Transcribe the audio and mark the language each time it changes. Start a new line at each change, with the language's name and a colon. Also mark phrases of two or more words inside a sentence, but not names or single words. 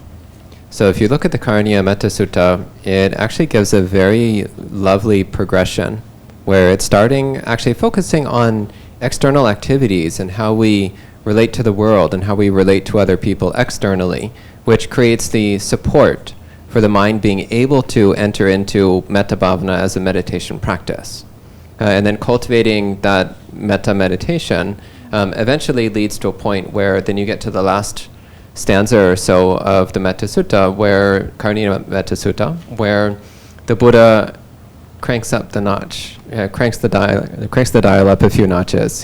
English: So if you look at the Karaniya Metta Sutta, it actually gives a very lovely progression where it's actually focusing on external activities and how we relate to the world and how we relate to other people externally, which creates the support for the mind being able to enter into
Pali: metta bhavana
English: as a meditation practice. And then cultivating that metta meditation eventually leads to a point where then you get to the last stanza or so of the Metta Sutta, Karaniya Metta Sutta, where the Buddha cranks up the notch, cranks the dial up a few notches.